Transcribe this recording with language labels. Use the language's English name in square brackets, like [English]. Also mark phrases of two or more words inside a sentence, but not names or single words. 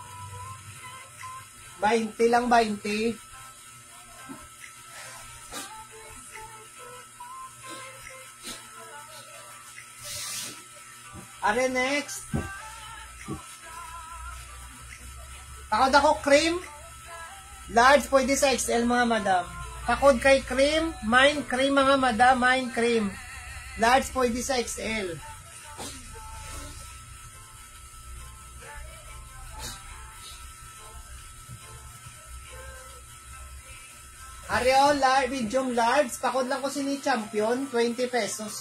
[Hiligaynon] 20 lang, 20. Are next. Pakod ako cream. Large, pwede sa XL mga madam. Pakod kay cream, mine cream mga madam, mine cream. Large pwede sa XL. Areo, [English] medium large, [Hiligaynon] pakod lang ko sini champion, 20 pesos.